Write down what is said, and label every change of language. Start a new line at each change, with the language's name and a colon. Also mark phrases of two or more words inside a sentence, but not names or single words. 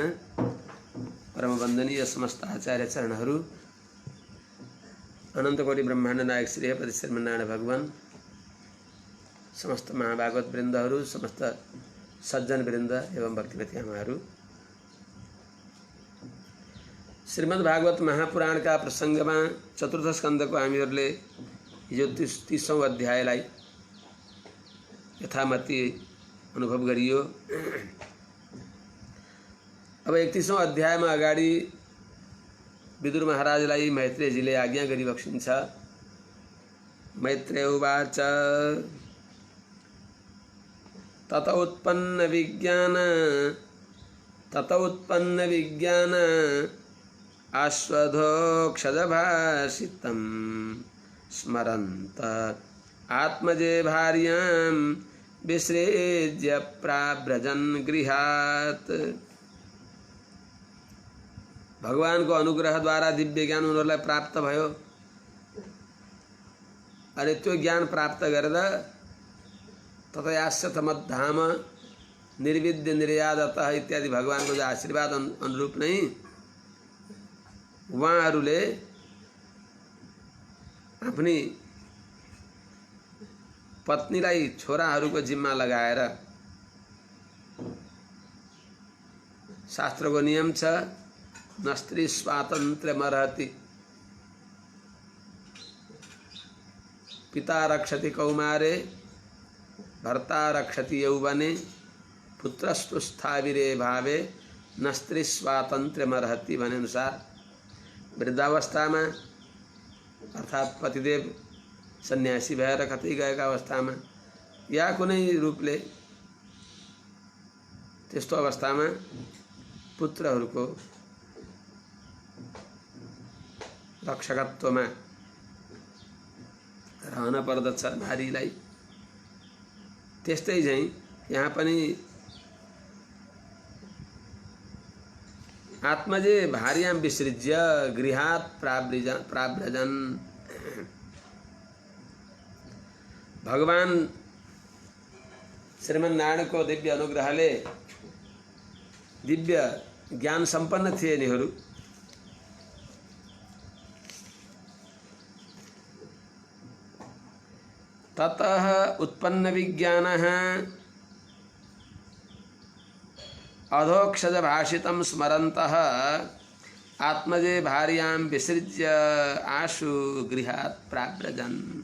Nepali: परम वंदनीय समस्त आचार्य चरणहरू, अनन्तकोटि ब्रह्माण्ड नायक श्री पति श्रीमन्नारायण भगवान, समस्त महाभागवत वृन्दहरू, समस्त सज्जन वृन्द एवं भक्तिमती आमाहरू, श्रीमद् भागवत महापुराण
Hindi: का प्रसंग में चतुर्थ स्कंद को
Nepali: हामीहरूले हिजो 30औं अध्यायलाई यथामति अनुभव गरियो। अब 31औं अध्यायमा अगाडि विदुर महाराजलाई मैत्रेयजीले आज्ञा गरिबक्सिन्छ।
Sanskrit: मैत्रेय उवाच तत उत्पन्न विज्ञान आश्वधोक्षजभाषितं स्मरन्त आत्मजे भार्यां विसृज्य प्राव्रजन् गृहात्।
Nepali: भगवान को अनुग्रह द्वारा दिव्य ज्ञान उनीहरूलाई प्राप्त भयो। अनि त्यो ज्ञान प्राप्त गरेर
Sanskrit: ततयास्य तमद्धाम निर्विद्य निर्यादतः
Nepali: इत्यादि भगवान को जो आशीर्वाद अनुरूप नै उहाँहरूले आफ्नी पत्नीलाई छोराहरूको जिम्मा लगाएर शास्त्रको नियम छ
Sanskrit: न स्त्री स्वातन्त्र्यमर्हति पिता रक्षति कौमारे भर्ता रक्षति यौवने पुत्रस्तु स्थाविरे भावे न स्त्री स्वातन्त्र्यमर्हति
Nepali: भने अनुसार वृद्धावस्थामा अर्थात् पतिदेव सन्यासी भएर कतै गएका अवस्थामा या कुनै रूपले त्यस्तो अवस्थामा पुत्रहरूको रक्षकत्वमा रहन पर्दछ नारीलाई। त्यस्तै चाहिँ यहाँ पनि
Sanskrit: आत्मजे भार्यां विसृज्य गृहात् प्राव्रजन्।
Nepali: भगवान श्रीमन्नारायण को दिव्य अनुग्रहले दिव्य ज्ञान संपन्न थिए यिनीहरू।
Sanskrit: ततः उत्पन्न विज्ञानः अधोक्षज भाषितं स्मरन्तः आत्मजे भार्यां विसृज्य आशु गृहात् प्राव्रजन्।